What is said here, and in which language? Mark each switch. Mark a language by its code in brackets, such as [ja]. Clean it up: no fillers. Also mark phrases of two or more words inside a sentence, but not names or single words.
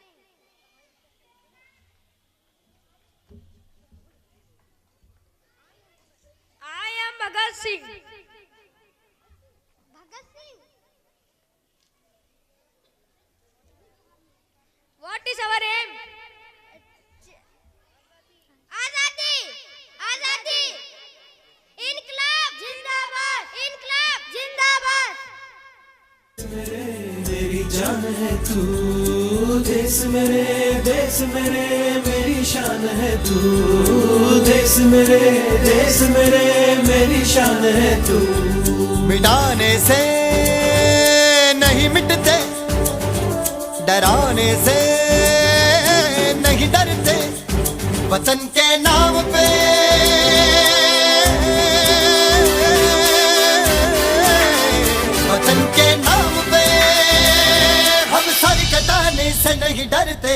[en] I am Bhagat Singh. Bhagat Singh. What is our aim? Azadi. [hi] इंक़लाब ज़िंदाबाद. इंक़लाब ज़िंदाबाद. मेरी जान है तू, देश मेरे मेरी शान है तू, देश मेरे मेरी शान है तू। मिटाने से नहीं मिटते, डराने से नहीं डरते, वतन के नाम पे वतन के नाम पे हम सर कटाने से नहीं डरते।